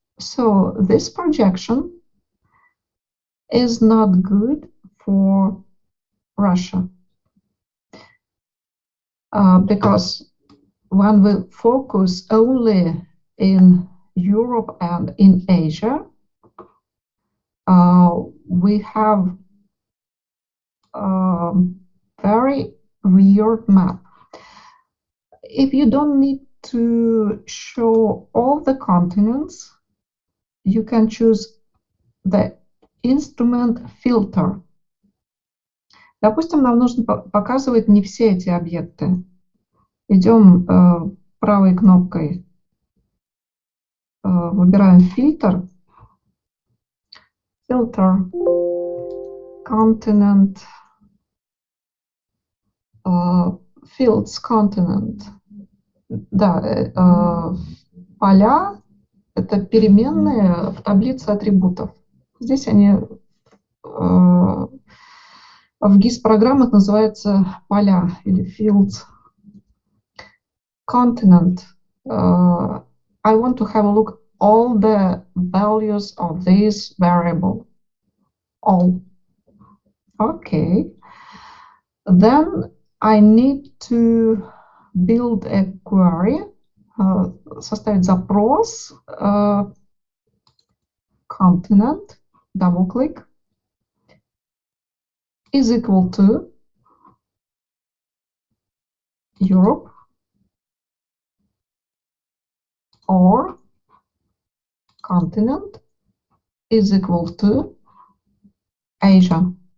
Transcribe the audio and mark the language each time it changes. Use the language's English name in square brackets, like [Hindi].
[English] So this projection is not good for Russia because when we focus only in Europe and in Asia, we have very weird map. If you don't need to show all the continents, you can choose the instrument filter. [Russian] Допустим, нам нужно показывать не все эти объекты. Идем правой кнопкой, выбираем фильтр, filter, continent, fields, continent. Да, поля — это переменные в таблице атрибутов. Здесь они в GIS-программах называются поля или fields. [English] Continent. I want to have a look all the values of this variable. All. Okay. Then I need to build a query, [Russian] составить запрос, [English] continent, double click, is equal to Europe or continent is equal to Asia.